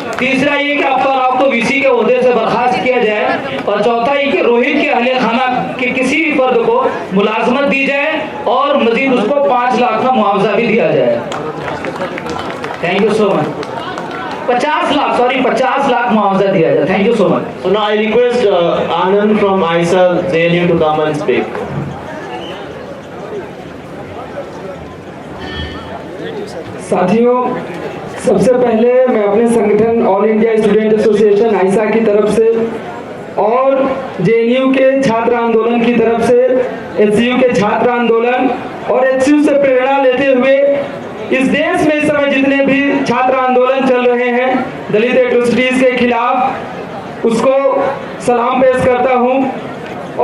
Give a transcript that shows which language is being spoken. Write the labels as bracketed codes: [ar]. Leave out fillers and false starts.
[hi] तीसरा ये कि अख्तर राव को वीसी के ओहदे से बर्खास्त किया जाए। और चौथा ये कि रोहित के अहले खाना के किसी भी फर्द को मुलाजमत दी जाए और मजीद उसको 5 लाख का मुआवजा भी दिया जाए। Thank you so much. 50 lakh मुआवजा दिया जाए। Thank you so much. [en] So now I request Anand from ISL JNU to come and speak. [hi] साथियों, सबसे पहले मैं अपने संगठन ऑल इंडिया स्टूडेंट एसोसिएशन आइसा की तरफ से और जेएनयू के छात्र आंदोलन की तरफ से एचयू के छात्र आंदोलन और एचयू से प्रेरणा लेते हुए इस देश में इस समय जितने भी छात्र आंदोलन चल रहे हैं दलित एट्रोसिटीज के खिलाफ, उसको सलाम पेश करता हूं।